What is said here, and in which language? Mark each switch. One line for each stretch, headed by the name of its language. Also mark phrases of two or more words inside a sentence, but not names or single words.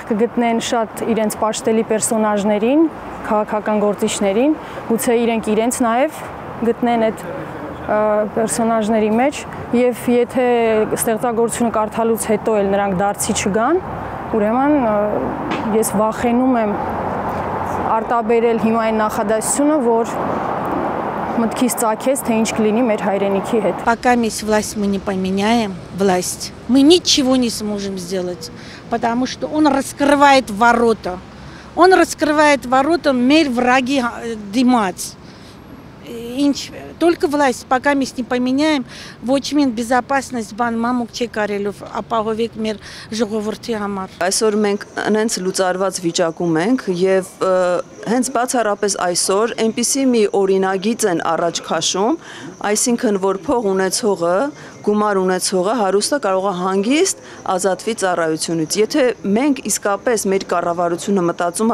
Armenian: կգտնեն շատ իրենց պաշտելի պերսոնաժներին, քաղաքական գործիչներին, գուցե իրենց նաեւ գտնեն այդ պերսոնաժների մեջ եւ եթե ստեղծագործությունը կարդալուց հետո էլ նրանք դարձի չգան, ուրեմն ես վախենում եմ արտաբերել հիմա այն նախադասությունը, որ մտքից ծագեց, թե ինչ կլինի մեր հայրենիքի հետ։
Russian: Пока власть мы не поменяем, власть, мы ничего не сможем сделать, потому что он раскрывает ворота. Он раскрывает ворота, մեր враги դիմաց. Только власть, пока мы не поменяем,
Armenian: ոչ միայն безопасность բան մամուկ չի կարելով ապահովեք մեր ժողովրդի համար։ Այսօր մենք հենց լուծարված վիճակում ենք եւ հենց բացառապես այսօր այնպիսի մի օրինագիծ են առաջ քաշում, այսինքն որ փող ունեցողը, գումար ունեցողը հարուստը կարող է հանգիստ ազատվի ծառայությունից։ Եթե մենք իսկապես մեր կառավարությունը մտածում